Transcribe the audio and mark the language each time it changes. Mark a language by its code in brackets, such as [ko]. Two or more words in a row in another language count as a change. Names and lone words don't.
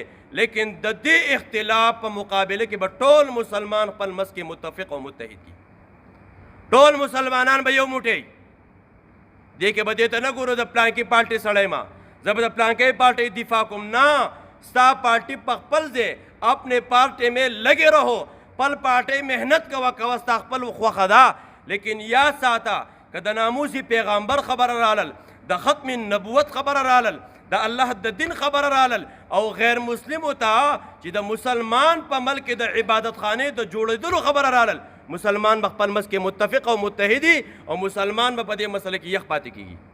[ps] لیکن د دې اختلاف په مقابله کې به ټول مسلمان خپل منځ کې متفق او متحد دي، ټول مسلمانان به یو موټی. دې کې به دې ته نه ګورو د پلانکي پارټۍ سړی ما زه به د پلانکي پارټۍ دفاع کوم، نه، ستا پارټي په خپل ځای، [ur] اپنے پارٹی میں لگے رہو، [ps] پل پارٹی محنت کوا ستا خپل خوښه ده. لیکن یاد ساته که د ناموسي پیغمبر خبره رالل، د ختم نبوت خبره رالل، د الله د دین خبره رالل، او غیر مسلمو ته چې د مسلمان په ملک د عبادت خانې د جوړېدلو خبره رالل، مسلمان به خپل منځ کې متفق او متحدي، او مسلمان به په دې مسله کې یخ پاتې کېږي.